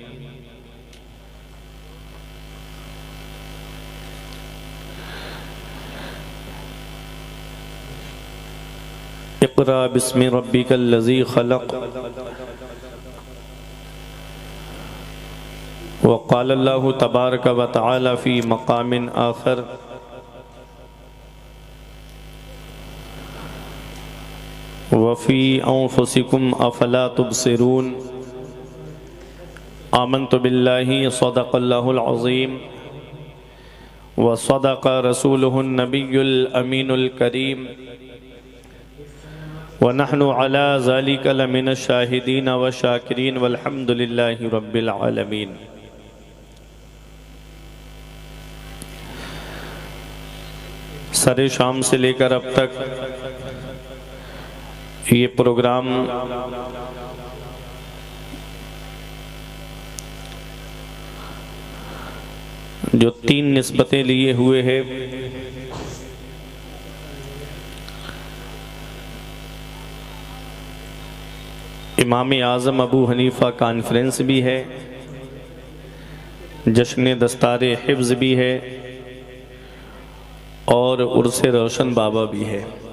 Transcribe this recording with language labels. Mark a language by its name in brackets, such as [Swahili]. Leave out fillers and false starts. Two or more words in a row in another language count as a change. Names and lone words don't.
[Arabic] اقرأ باسم ربك الذي خلق. وقال الله تبارك وتعالى في مقام آخر وفي أنفسكم أفلا تبصرون. آمنت بالله صدق الله العظيم وصدق رسوله النبي الأمين الكريم ونحن على ذلك لمن الشاهدين والشاكرين والحمد لله رب العالمين. [Urdu] سرے شام سے لے کر اب تک یہ پروگرام جو 3 نسبتیں لیے ہوئے ہے، امام اعظم ابو حنیفہ کانفرنس بھی ہے، جشن دستارے حفظ بھی ہے اور عرسے روشن بابا بھی ہے.